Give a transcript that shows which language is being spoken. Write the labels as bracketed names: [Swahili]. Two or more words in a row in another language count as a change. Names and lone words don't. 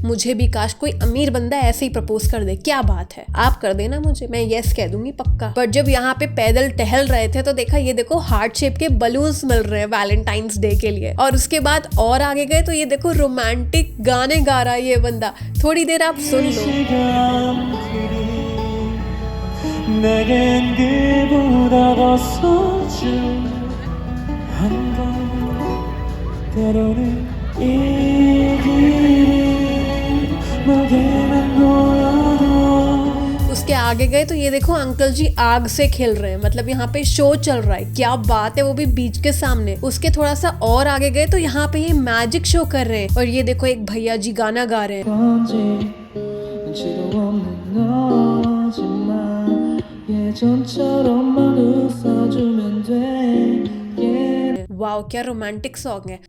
[Hindi] मुझे भी काश कोई अमीर बंदा ऐसे ही प्रपोज कर दे। क्या बात है, आप कर देना मुझे, मैं यस कह दूंगी पक्का। पर जब यहाँ पे पैदल टहल रहे थे तो देखा ये देखो [English] heart shape [Hindi] के बलून्स मिल रहे हैं वैलेंटाइंस डे के लिए। और उसके बाद और आगे गए तो ये देखो रोमांटिक गाने गा रहा है ये बंदा। थोड़ी देर आप सुन लो। [Korean] 내겐 그보다 더 소중한 건 때로는 이 길이 막에만 보여도। [Hindi] उसके आगे गए तो ये देखो अंकल जी आग से खेल रहे हैं। मतलब यहाँ पे शो चल रहा है। क्या बात है, वो भी बीच के सामने। उसके थोड़ा सा और आगे गए तो यहाँ पे ये [English] magic show [Hindi] कर रहे हैं और ये देखो एक भैया जी गाना गा रहे हैं। वाओ, क्या [English] romantic song [Hindi] है।